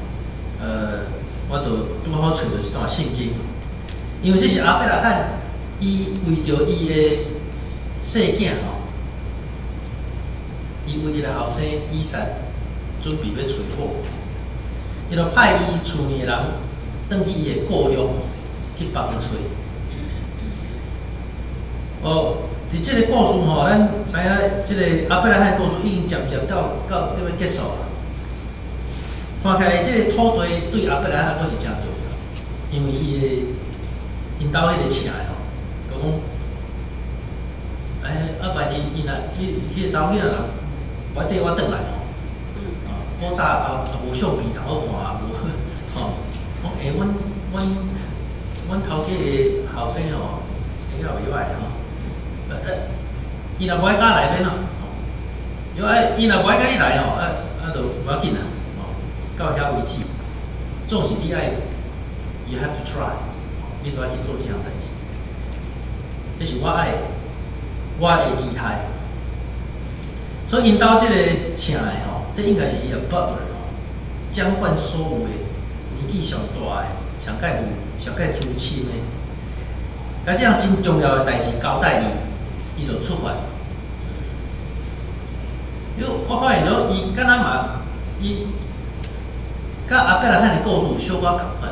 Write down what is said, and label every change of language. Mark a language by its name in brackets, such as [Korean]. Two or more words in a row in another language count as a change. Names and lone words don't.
[Min Nan Chinese] 我就拄好找到一段圣经，因为这是阿伯拉罕，伊为着伊的细囝吼，伊为伊的后生以撒准备要娶某，伊就派伊厝里人转去伊的故乡去帮伊找。伫这个故事吼，咱知影这个阿伯拉罕的故事已经渐渐到要结束了。看起来，这个土地对阿伯拉罕还是真重要，因为因兜迄个请的吼，就讲，万一伊若迄个查某囡仔人，我缀我转来吼，古早无相片通好看，无吼，阮头家的后生吼，生了袂歹吼，伊若无爱甲来免咯，因为伊若无爱甲你来吼，就无要紧啦。到遐为止，总是你爱 ， [English] you have to try， [Min Nan Chinese] 你你都要去做这样代志。这是我的期待。所以因兜这个请的吼，这应该是伊个 butler 吼，掌管所有的年纪上大的、上介有、上介资深的，甲这样真重要的代志交代伊就出发。因为我发现到伊敢若嘛，伊甲阿伯拉罕的故事有小可共款。